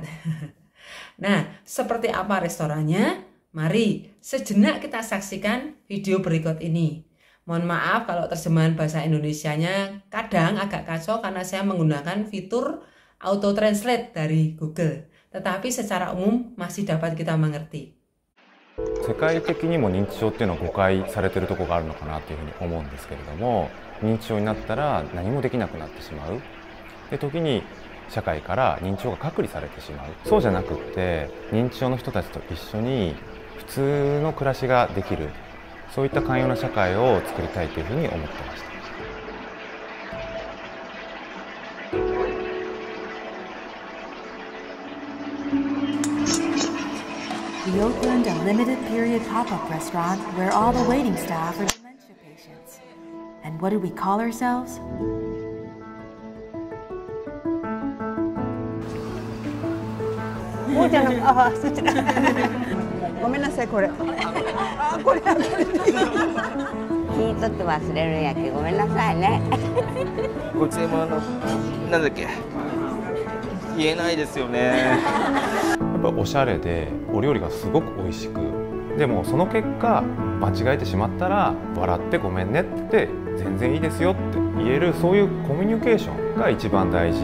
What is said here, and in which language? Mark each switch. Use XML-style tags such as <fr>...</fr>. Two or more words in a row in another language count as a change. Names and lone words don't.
<id>Nah, seperti apa restorannya? Mari sejenak kita saksikan video berikut ini. Mohon maaf kalau terjemahan bahasa Indonesianya kadang agak kacau karena saya menggunakan fitur auto translate dari Google. Tetapi secara umum masih dapat kita mengerti.</id> <ja>世界的にも認知症っていうのは誤解されてるところがあるのかなというふうに思うんですけれども、認知症になったら何もできなくなってしまう。で、時に社会から認知症が隔離されてしまう。そうじゃなくって、認知症の人たちと一緒に普通の暮らしができる。そういった寛容な社会を作りたいというふうに思ってました。</ja> <en>We opened a limited-period pop-up restaurant where all the waiting staff are dementia patients. And what did we call ourselves?</en> <id>Oh, jangan. Ah, sudah.</id> <ja>ごめんなさい、これ。あ、これ。聞いとって忘れるんやけどごめんなさいね。ご注文なんだっけ言えないですよね。やっぱおしゃれでお料理がすごく美味しく、でもその結果間違えてしまったら笑ってごめんねって全然いいですよって言える、そういうコミュニケーションが一番大事。</ja>